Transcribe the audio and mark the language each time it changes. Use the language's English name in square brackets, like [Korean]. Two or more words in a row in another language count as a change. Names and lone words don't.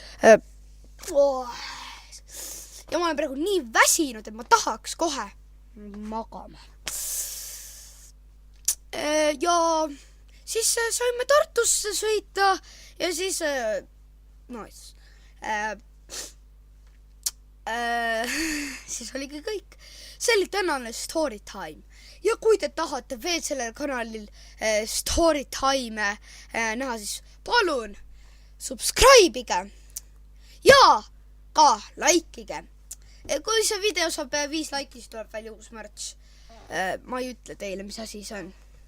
[Estonian] Ja ma olen praegu nii väsinud, et ma tahaks kohe magama. Ja siis saime Tartusse sõita ja siis siis oligi kõik. See oli tänane [English] story time. [Estonian] Ja kui te tahate veel sellel kanalil [English] story time [Estonian] näha, siis palun subscribe'ige ja ka like'ige. Kui see video saab 5 laiki, siis tuleb välja uus märts. Ma ei ütle teile, mis asi see on.